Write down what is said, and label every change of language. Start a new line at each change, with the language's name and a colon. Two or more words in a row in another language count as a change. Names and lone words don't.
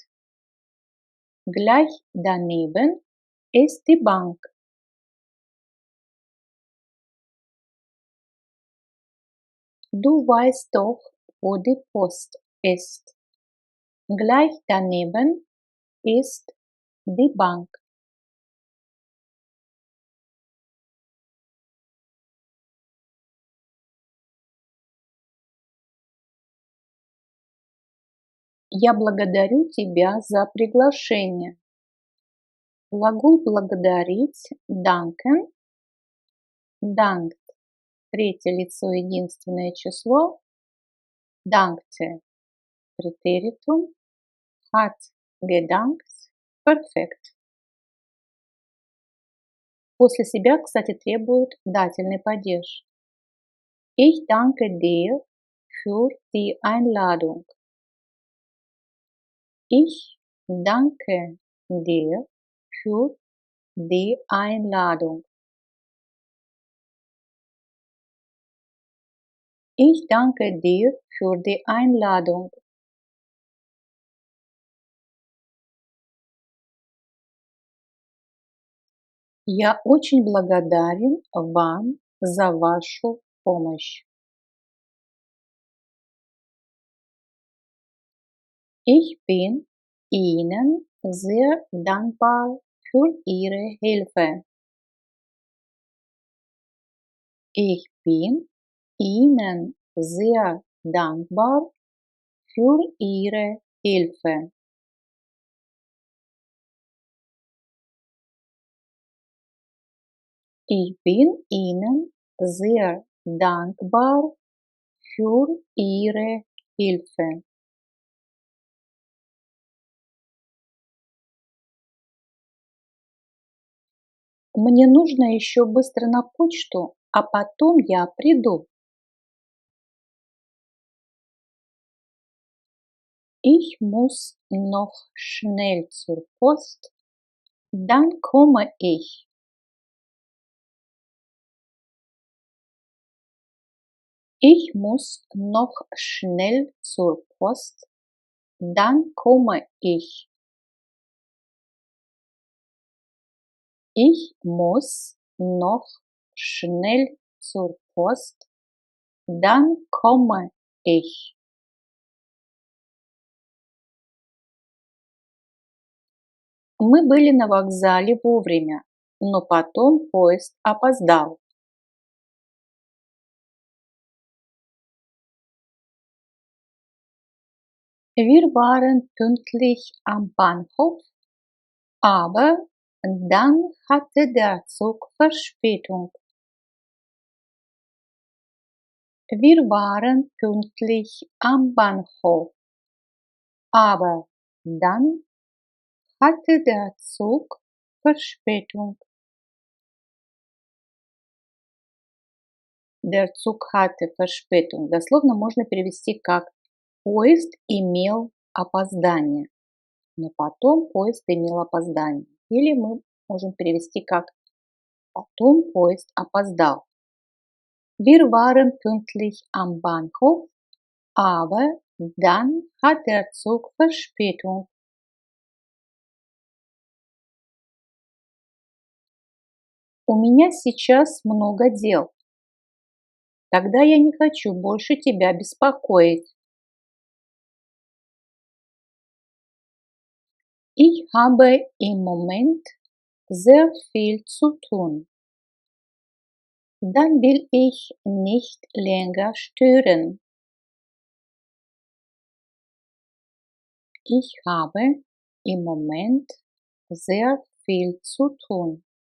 German: Gleich daneben ist die Bank. Du weißt doch, wo die Post ist. Gleich daneben ist die Bank.
Russian: Я благодарю тебя за приглашение. Глагол благодарить danken.
German: Dankt.
Russian: Третье лицо единственное число.
German: Dankte. Präteritum. Hat gedankt. Perfekt.
Russian: После себя, кстати, требует дательный падеж.
German: Ich danke dir für die Einladung. Ich danke dir für die Einladung. Ich danke dir für die Einladung.
Russian: Я очень благодарен вам за вашу помощь.
German: Ich bin Ihnen sehr dankbar für Ihre Hilfe. Ich bin Ihnen sehr dankbar für Ihre Hilfe. Ich bin Ihnen sehr dankbar für Ihre Hilfe.
Russian: Мне нужно еще быстро на почту, а потом я приду.
German: Ich muss noch schnell zur Post, dann komme ich. Ich muss noch schnell zur Post, dann komme ich. Ich muss noch schnell zur Post, dann komme ich.
Russian: Мы были на вокзале вовремя, но потом поезд опоздал.
German: Wir waren pünktlich am Bahnhof, aber dann hatte der Zug Verspätung. Wir waren pünktlich am Bahnhof, aber dann hatte der Zug Verspätung. Der Zug hatte Verspätung.
Russian: Дословно можно перевести как поезд имел опоздание. Но потом поезд имел опоздание. Или мы можем перевести как потом поезд опоздал.
German: Wir waren pünktlich am Bahnhof, aber dann hat der Zug Verspätung.
Russian: У меня сейчас много дел. Тогда я не хочу больше тебя беспокоить.
German: Ich habe im Moment sehr viel zu tun. Dann will ich nicht länger stören. Ich habe im Moment sehr viel zu tun.